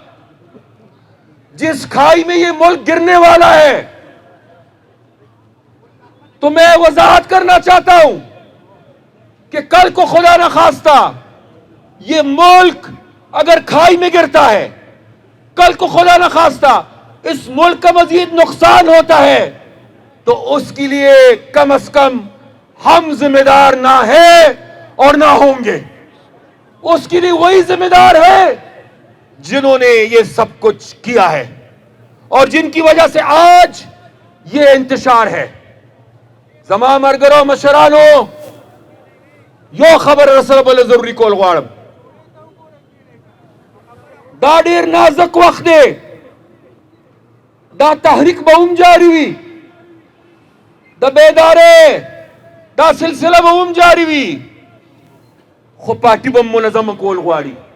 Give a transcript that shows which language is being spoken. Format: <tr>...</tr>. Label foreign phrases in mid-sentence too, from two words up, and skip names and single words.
<ur>جس کھائی میں یہ ملک گرنے والا ہے, تو میں وضاحت کرنا چاہتا ہوں کہ کل کو خدا نہ خواستہ یہ ملک اگر کھائی میں گرتا ہے, کل کو خدا نہ خواستہ اس ملک کا مزید نقصان ہوتا ہے, تو اس کے لیے کم از کم ہم ذمہ دار نہ ہیں اور نہ ہوں گے. اس کے لیے وہی ذمہ دار ہے جنہوں نے یہ سب کچھ کیا ہے اور جن کی وجہ سے آج یہ انتشار ہے.</ur> <ps>زما مرگرو مشرانو, یو خبر رسل بل ضروری کول غواړم. دا ډیر نازک وخت دی, دا تحریک به هم جاری وي, دا بیدارې دا سلسله به هم جاری وي, خو پارټي به منظم کول غواړي.</ps>